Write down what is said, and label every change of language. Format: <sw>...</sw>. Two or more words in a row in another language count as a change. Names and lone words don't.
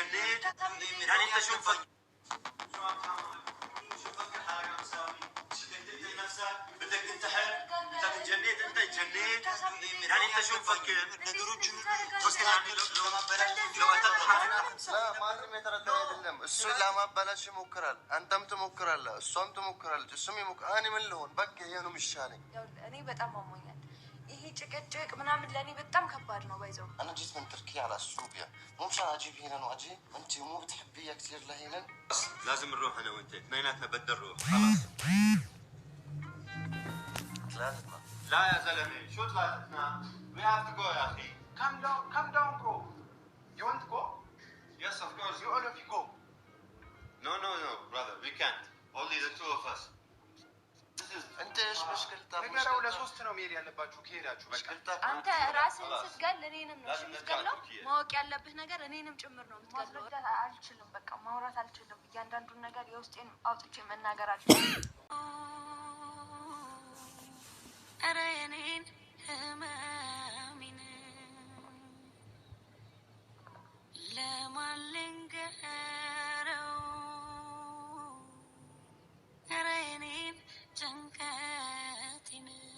<ar>جنيت يعني انت شو مفكر نفسك بدك تنتحر بدك تجنيت انت جنيت يعني انت شو مفكر مسكين يعني لو لا ما لم يتردد</ar> <am>አይደለም እሱ ለማባላሽ ይሞክራል አንተም ትሞክራለህ እሷም ትሞክራለች እሱም ይሞክራል እኔ ምን ልሆን በቃ ይሄ ነው የሚሻለኝ እኔ በጣም አሞኛል ይሄ ጭቅጭቅ ምናምን ለኔ በጣም ከባድ ነው ባይዘው</am> <ar>انا جيت من تركيا على اثيوبيا مو مشان اجيب هنا واجي انت مو بتحبيها كثير لهنا لازم نروح انا وانت اثنيناتنا بدنا نروح خلاص ثلاثتنا لا يا زلمه شو ثلاثتنا</ar> <en>we have to go</en> <ar>يا اخي</ar> <en>come down bro you want to go yes of course you all of you go no brother we can't only the two of us</en> <ar>انت ايش مشكلتك</ar> <am>ነገራው ለሶስት ነው መሄድ ያለባችሁ ከሄዳችሁ በቃ አንተ ራስህን ስትገል እኔንም ነው የምትገለው ማወቅ ያለብህ ነገር እኔንም ጭምር ነው የምትገለው አልችልም በቃ ማውራት አልችልም እያንዳንዱን ነገር የውስጤን አውጥቼ መናገር አልችልም አረ እኔን ህመሜን ለማልንገረው አረ እኔን ጭንቀቴን</am>